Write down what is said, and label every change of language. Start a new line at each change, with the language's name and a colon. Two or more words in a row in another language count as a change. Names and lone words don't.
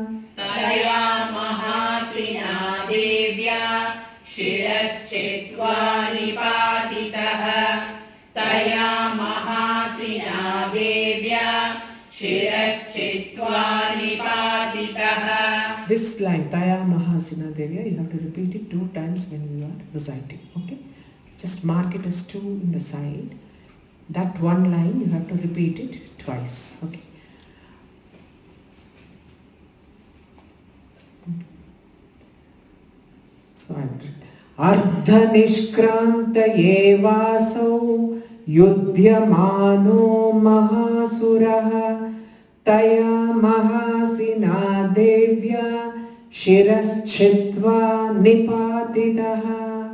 Sanskrit: तया महासिना देव्या. शिरश्छित्त्वा निपातितः. तया महासिना देव्या. शिरश्छित्त्वा निपातितः.
English: This line,
Sanskrit: तया महासिना देव्या,
English: you have to repeat it 2 times when you are reciting. Okay? Just mark it as 2 in the side. That one line, you have to repeat it twice. Okay? So I will read.
Sanskrit: अर्धनिष्क्रान्त एवासौ युध्यमानो महासुरः. तया महासिना देव्या. शिरश्छित्त्वा निपातितः.